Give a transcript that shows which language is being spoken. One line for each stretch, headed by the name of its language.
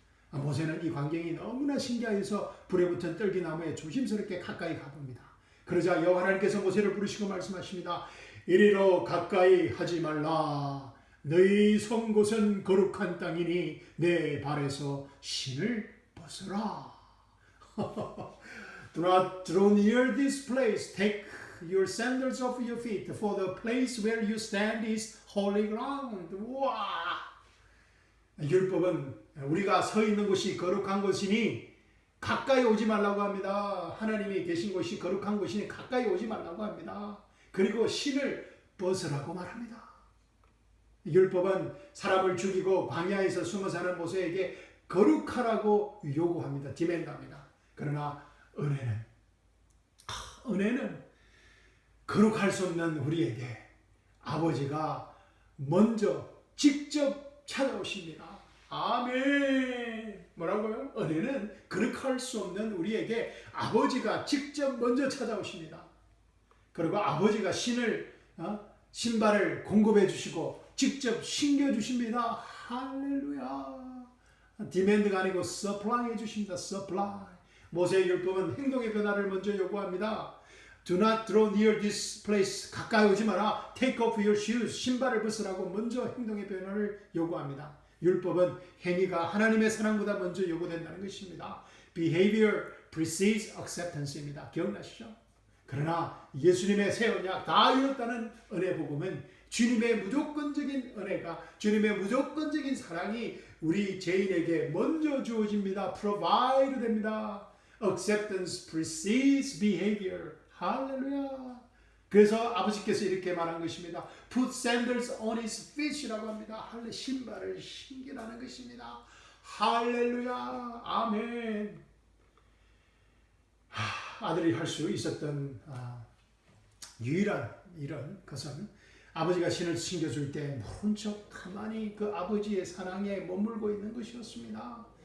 Korean: 모세는 이 광경이 너무나 신기해서 불에 붙은 뜰기나무에 조심스럽게 가까이 가봅니다. 그러자 여호와 하나님께서 모세를 부르시고 말씀하십니다. 이리로 가까이 하지 말라. 너희 선 곳은 거룩한 땅이니 내 발에서 신을 벗어라.
English: Do not draw near this place. Take your sandals off your feet, for the place where you stand is holy ground.
Korean: 와! 율법은 우리가 서 있는 곳이 거룩한 곳이니 가까이 오지 말라고 합니다. 하나님이 계신 곳이 거룩한 곳이니 가까이 오지 말라고 합니다. 그리고 신을 벗으라고 말합니다. 율법은 사람을 죽이고 광야에서 숨어 사는 모세에게 거룩하라고 요구합니다. 디맨드합니다. 그러나 은혜는 거룩할 수 없는 우리에게 아버지가 먼저 직접 찾아오십니다. 아멘. 뭐라고요? 은혜는 그렇게 할 수 없는 우리에게 아버지가 직접 먼저 찾아오십니다. 그리고 아버지가 신발을 공급해 주시고 직접 신겨 주십니다. 할렐루야. 디맨드가 아니고 서플라이 해 주십니다. 서플라이. 모세의 율법은 행동의 변화를 먼저 요구합니다.
English: Do not draw near this place.
Korean: 가까이 오지 마라.
English: Take off your shoes.
Korean: 신발을 벗으라고 먼저 행동의 변화를 요구합니다. 율법은 행위가 하나님의 사랑보다 먼저 요구된다는 것입니다.
English: Behavior precedes acceptance입니다.
Korean: 기억나시죠? 그러나 예수님의 새 언약 다 이뤘다는 은혜 복음은 주님의 무조건적인 은혜가, 주님의 무조건적인 사랑이 우리 죄인에게 먼저 주어집니다.
English: Provide
Korean: 됩니다.
English: Acceptance precedes behavior.
Korean: 할렐루야. 그래서 아버지께서 이렇게 말한 것입니다.
English: Put sandals on his feet이라고 합니다.
Korean: 신발을 신기라는 것입니다. 할렐루야. 아멘. 아들이 할 수 있었던 유일한 이런 것은 아버지가 신을 신겨줄 때 모른 척 가만히 그 아버지의 사랑에 머물고 있는 것이었습니다.